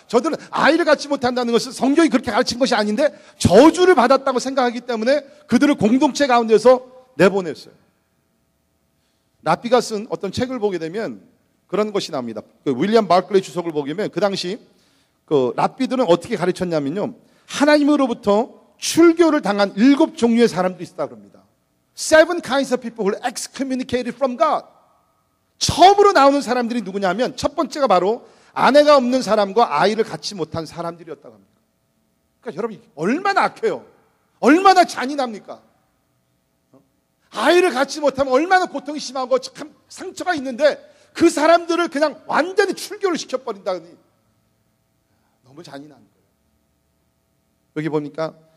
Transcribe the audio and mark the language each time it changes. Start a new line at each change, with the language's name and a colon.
Korean: 저들은 아이를 갖지 못한다는 것은 성경이 그렇게 가르친 것이 아닌데 저주를 받았다고 생각하기 때문에 그들을 공동체 가운데서 내보냈어요. 라피가 쓴 어떤 책을 보게 되면 그런 것이 나옵니다. 그 윌리엄 바클레이 주석을 보게 되면 그 당시 그 라피들은 어떻게 가르쳤냐면요, 하나님으로부터 출교를 당한 7 종류의 사람들이 있다 그럽니다.
English: 7 kinds of people who are excommunicated from God.
Korean: 처음으로 나오는 사람들이 누구냐면 첫 번째가 바로 아내가 없는 사람과 아이를 갖지 못한 사람들이었다고 합니다. 그러니까 여러분, 얼마나 악해요. 얼마나 잔인합니까? 아이를 갖지 못하면 얼마나 고통이 심하고 참 상처가 있는데 그 사람들을 그냥 완전히 출교를 시켜버린다니 너무 잔인한 거예요. 여기 보니까